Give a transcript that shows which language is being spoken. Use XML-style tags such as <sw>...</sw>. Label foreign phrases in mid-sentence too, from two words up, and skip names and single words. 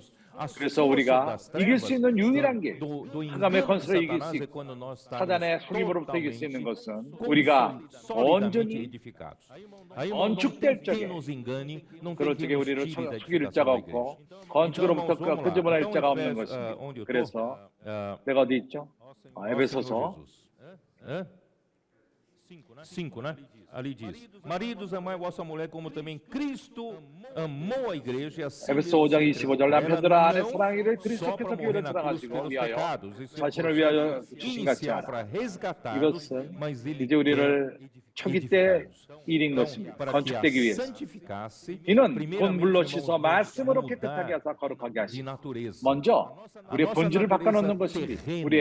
<ko>그래서 우리가 이길 수 있는 유일한 게 흑암의 권세를 이길 수 있고 사단의 속임으로부터 이길 수 있는 것은 우리가 온전히 건축될 적에 그럴 적에 우리를 속일 자가 없고 건축으로부터 끄집어낼 자가 없는 것입니다. 그래서 내가 어디 있죠? 에베소서 5,</ko> <pt>né? Ali diz: Maridos, amai vossa mulher como também Cristo amou a igreja e assim</pt> <ko>에베소 5장 25절 남편들아 아내 사랑하기를 그리스도께서 교회를 사랑하시고 위하여 자신을 위하여 주신 같이 하라. 이것은 이제 우리를 초기 때 일인 것입니다. 건축되기 위해서 이는 곧 물로 씻어 말씀으로 깨끗하게 하사 거룩하게 하시고 먼저 우리의 본질을 바꿔놓는 것입니다.</ko>